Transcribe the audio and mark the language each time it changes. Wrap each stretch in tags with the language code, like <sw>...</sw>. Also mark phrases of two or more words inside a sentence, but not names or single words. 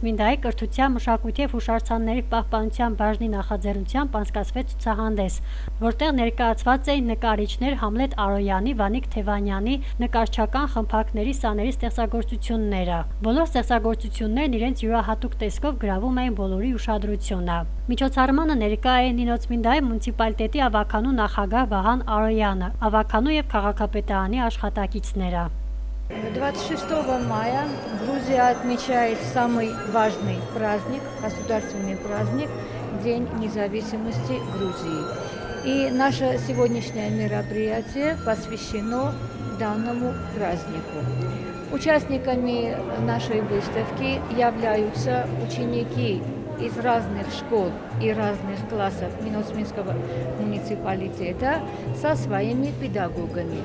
<hy>Մինդայի կրթության, մշակույթի և հուշարձանների պահպանության բաժնի նախաձեռնությամբ անցկացվեց ցուցահանդես, որտեղ ներկայացված էին նկարիչներ Համլետ Արոյանի, Վանիկ Թևանյանի նկարչական խմբակների սաների ստեղծագործությունները։ Բոլոր ստեղծագործություններն իրենց յուրահատուկ տեսքով գրավում էին բոլորի ուշադրությունը։ Միջոցառմանը ներկա էին Նինոց Մինդայի մունիցիպալիտետի ավականու նախագահ Վահան Արոյանը, ավականու և քաղաքապետարանի աշխատակիցները։</hy> <ru>26 мая Грузия отмечает самый важный праздник, государственный праздник, День независимости Грузии. И наше сегодняшнее мероприятие посвящено данному празднику. Участниками нашей выставки являются ученики из разных школ и разных классов Минусминского муниципалитета со своими педагогами.</ru>